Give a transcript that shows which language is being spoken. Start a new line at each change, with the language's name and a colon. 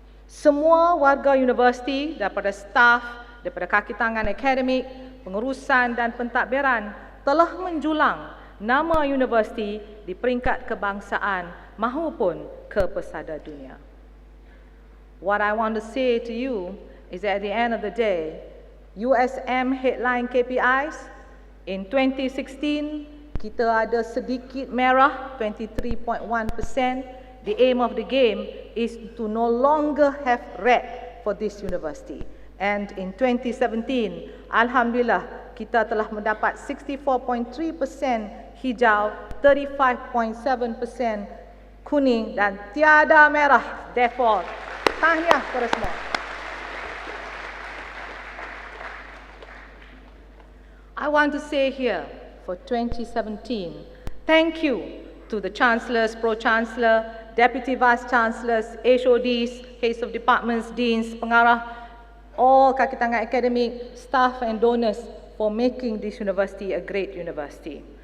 Malay: Semua warga universiti, daripada staf, daripada kaki tangan akademik, pengurusan dan pentadbiran telah menjulang nama universiti di peringkat kebangsaan mahupun ke pesada dunia.
English: What I want to say to you is that at the end of the day, USM headline KPIs in 2016
Malay: kita ada sedikit merah
English: 23.1%. The aim of the game is to no longer have red for this university. And in
Malay: 2017, alhamdulillah, kita telah mendapat 64.3% hijau, 35.7% kuning dan tiada merah.
English: Therefore,
Malay: tahniah kepada semua.
English: I want to say here for 2017, thank you to the Chancellors, Pro-Chancellor, Deputy Vice-Chancellors, HODs, Heads of Departments, Deans, Pengarah, all
Malay: kaki tangan
English: academic, staff and donors for making this university a great university.